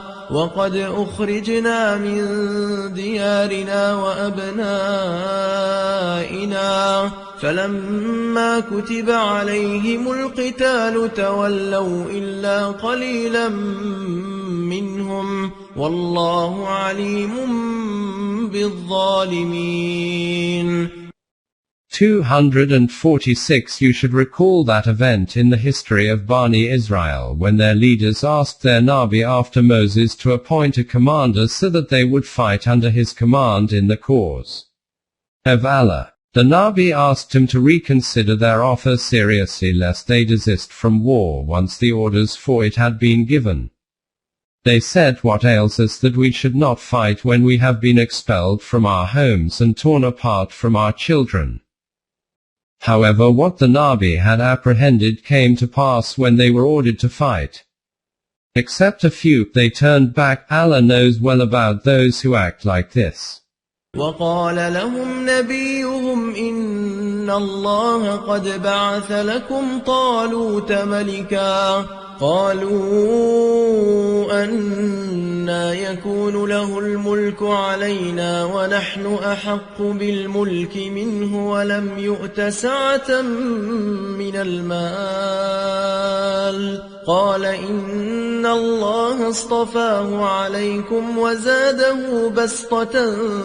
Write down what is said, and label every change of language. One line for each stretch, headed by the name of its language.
Arabic: وقد أخرجنا من ديارنا وأبنائنا فلما كتب عليهم القتال تولوا إلا قليلا منهم والله عليم بالظالمين.
English: 246. You should recall that event in the history of Bani Israel when their leaders asked their Nabi after Moses to appoint a commander so that they would fight under his command in the cause of Allah. The Nabi asked him to reconsider their offer seriously lest they desist from war once the orders for it had been given. They said, what ails us that we should not fight when we have been expelled from our homes and torn apart from our children? However, what the Nabi had apprehended came to pass when they were ordered to fight. Except a few, they turned back. Allah knows well about those who act like this.
Arabic: وقال لهم نبيهم إن الله قد بعث لكم طالوت ملكا قالوا أنى يكون له الملك علينا ونحن أحق بالملك منه ولم يؤت سعة من المال قال إن الله اصطفاه عليكم وزاده بسطة